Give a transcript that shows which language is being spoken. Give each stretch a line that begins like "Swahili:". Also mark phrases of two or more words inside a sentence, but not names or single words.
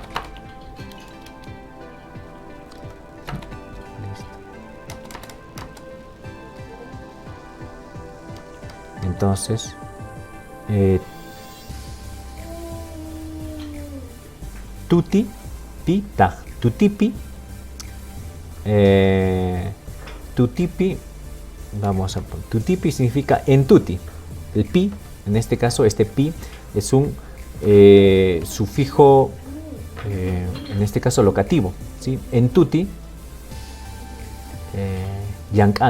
Spanish: Entonces, tuti,
Quechua: pi, taj, tutipi, tutipi,
Spanish: vamos a poner, tutipi significa en tuti. El pi, en este caso, este pi es un sufijo, en este caso locativo, ¿sí? En
Quechua: tuti, yankane.